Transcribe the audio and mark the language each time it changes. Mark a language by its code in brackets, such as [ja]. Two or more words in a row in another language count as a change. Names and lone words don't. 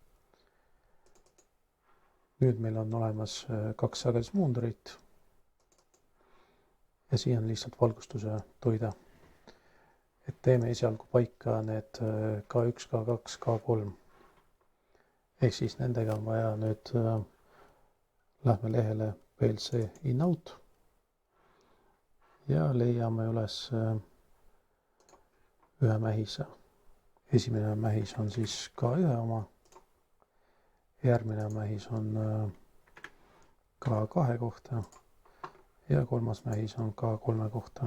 [et] nüüd meil on olemas kaks sagedusmuundurit ja siia on lihtsalt valgustuse toide. et teeme esialgu paika need K1, K2, K3. ehk siis nendega on vaja nüüd, lähme lehele PLC in-out ja leiame üles ühe mähise. Esimene mähis on siis K1 oma, järgmine mähis on K2 kohta ja kolmas mähis on K3 kohta.